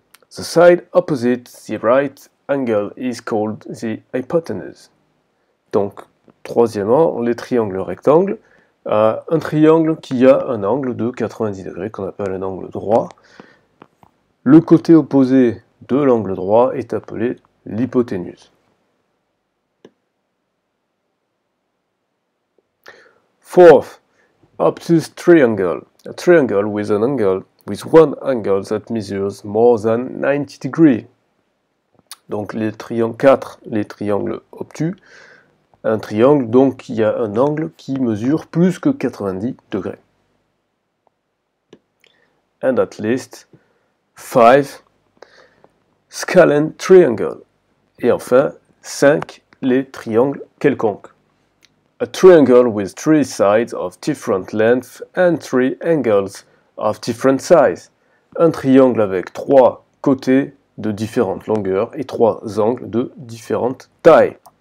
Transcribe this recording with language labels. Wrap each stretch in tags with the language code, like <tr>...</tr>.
<en>The side opposite the right angle is called the hypotenuse.</en> <fr>Donc, troisièmement, les triangles rectangles. Un triangle qui a un angle de 90 degrés, qu'on appelle un angle droit. Le côté opposé de l'angle droit est appelé l'hypoténuse.</fr> <en>Fourth, obtuse triangle. A triangle with one angle that measures more than 90 degrees.</en> <fr>Donc les triangles obtus. Un triangle donc qui a un angle qui mesure plus que 90 degrés.</fr> <en>And at least 5 scalene triangle.</en> <fr>Et enfin 5 les triangles quelconques.</fr> <en>A triangle with 3 sides of different length and 3 angles of different size.</en> <fr>Un triangle avec 3 côtés de différentes longueurs et 3 angles de différentes tailles.</fr>